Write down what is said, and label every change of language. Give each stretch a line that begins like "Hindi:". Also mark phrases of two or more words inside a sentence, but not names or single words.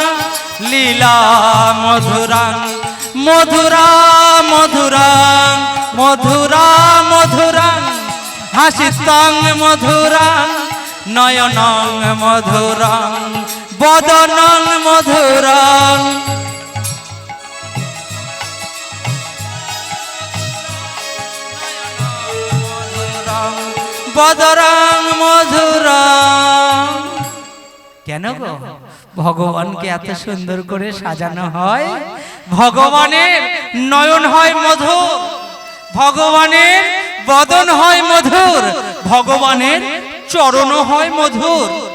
Sanskrit: লীলা মধুরং মধুরা মধুরং মধুরা মধুরং হাসিতাং মধুরং নয়নং মধুরং বদনং মধুরং বদরং মধুরং।
Bangla: কেন গো ভগবানকে এত সুন্দর করে সাজানো হয়? ভগবানের নয়ন হয় মধুর, ভগবানের বদন হয় মধুর, ভগবানের চরণ হয় মধুর।